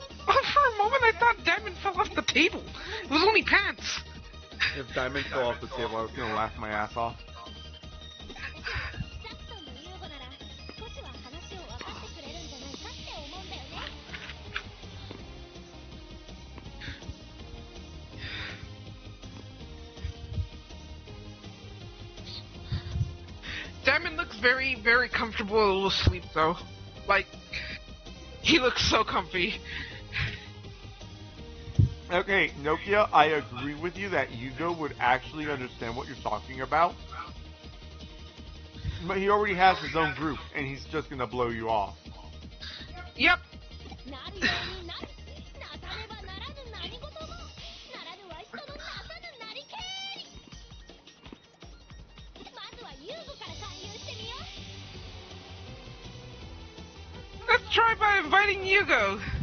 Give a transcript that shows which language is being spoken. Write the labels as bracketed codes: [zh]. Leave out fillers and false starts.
[en] Oh, for a moment I thought Diamond fell off the table. It was only pants. If Diamond fell off the table, I was gonna laugh my ass off. [ja] ザクソンのユーゴなら少しは話を分かってくれるんじゃないかって思うんだよね。 [en] Diamond looks very, very comfortable asleep though. Like, he looks so comfy. Okay, Nokia, I agree with you that Yugo would actually understand what you're talking about. But he already has his own group, and he's just gonna blow you off. Yep. [ja] なるようになる。なさねばならぬ何事も。ならぬは人のなさぬなりけり。まずはユーゴから勧誘してみよう。 [en] Let's try by inviting Yugo.